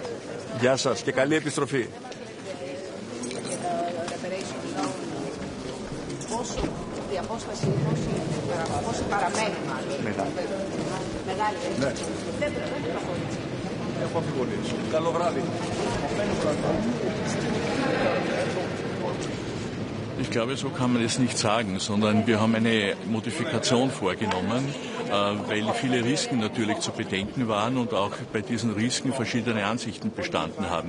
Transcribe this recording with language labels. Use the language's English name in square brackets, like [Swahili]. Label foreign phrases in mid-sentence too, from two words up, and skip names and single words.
[Greek] Γεια σας και καλή επιστροφή. Η απόσταση πόσο παραμένει μάλλον. Μεγάλη. Ναι. Δεν προχωρήσει. Έχω αμφιβολίες. Καλό βράδυ. [German] Ich glaube, so kann man es nicht sagen, sondern wir haben eine Modifikation vorgenommen, weil viele Risiken natürlich zu bedenken waren und auch bei diesen Risiken verschiedene Ansichten bestanden haben.